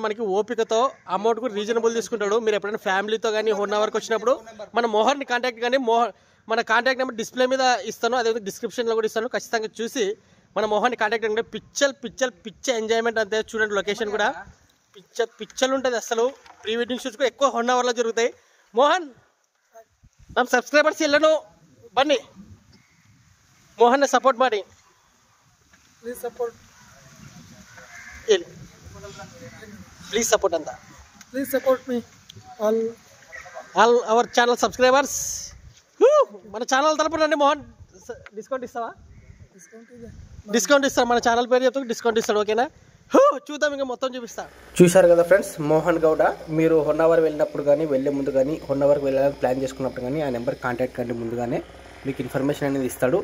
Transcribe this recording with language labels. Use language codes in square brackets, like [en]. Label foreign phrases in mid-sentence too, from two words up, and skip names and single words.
[te] మనకి ఓపికతో అమౌంట్ కూడా రీజనబుల్ తీసుకుంటాడు. మీరు ఎప్పుడైనా ఫ్యామిలీతో కానీ 1 అవర్కి వచ్చినప్పుడు మన మోహన్ని కాంటాక్ట్ కానీ మన [en] contact number display [te] మీద ఇస్తాను, అదేవిధంగా డిస్క్రిప్షన్లో కూడా ఇస్తాను. ఖచ్చితంగా చూసి మన మోహన్ని కాంటాక్ట్ అంటే పిచ్చ ఎంజాయ్మెంట్ అంతే. చూడండి లొకేషన్ కూడా పిచ్చలు ఉంటుంది. అసలు [en] pre wedding shoots [te] కూడా ఎక్కువ 1 అవర్లో జరుగుతాయి. [kn] మోహన్ ನಮ್ಮ ಸಬ್ಸ್ಕ್ರೈಬರ್ಸ್ ಎಲ್ಲನೂ ಬನ್ನಿ, ಮೋಹನ್ ಸಪೋರ್ಟ್ ಮಾಡಿ. [en] please support ಅಂತ please support me all our channel subscribers. [te] మన ఛానల్ తరపున రండి. మోహన్ డిస్కౌంట్ ఇస్తావా? డిస్కౌంట్ ఇస్తాను. మన ఛానల్ పేరు చెప్తే డిస్కౌంట్ ఇస్తాడు. ఓకేనా? చూద్దాం, ఇంకా మొత్తం చూపిస్తా. చూశారు కదా ఫ్రెండ్స్, మోహన్ గౌడ. మీరు 1 అవర్ వెళ్ళినప్పుడు కానీ వెళ్ళే ముందు కానీ 1 అవర్కి వెళ్ళాలని ప్లాన్ చేసుకున్నప్పుడు కానీ ఆ [en] number contact [te] కంటే ముందుగానే మీకు ఇన్ఫర్మేషన్ అనేది ఇస్తాడు.